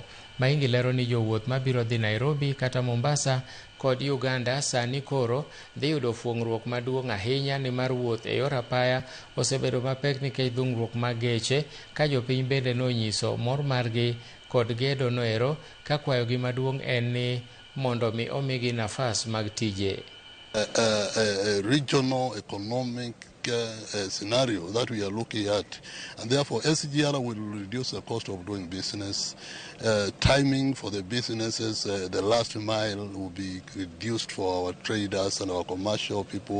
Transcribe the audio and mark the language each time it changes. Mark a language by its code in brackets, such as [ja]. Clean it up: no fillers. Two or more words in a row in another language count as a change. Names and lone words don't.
[luo] Maingi lero ni jowuoth mabiro dhi Nairobi kata Mombasa kod Uganda sani koro dhi yudo fuong'ruok maduong' ahinya ni mar wuoth e yor apaya osebedo mapek nikech dhung'ruok mag geche ka jopiny bende nonyiso mor margi kod gedo noero ka kwayogi maduong' en ni mondo mi omigi nafas mag tije. [en] Regional economic scenario that we are looking at, and therefore SGR will reduce the cost of doing business. Timing for the businesses, the last mile will be reduced for our traders and our commercial people.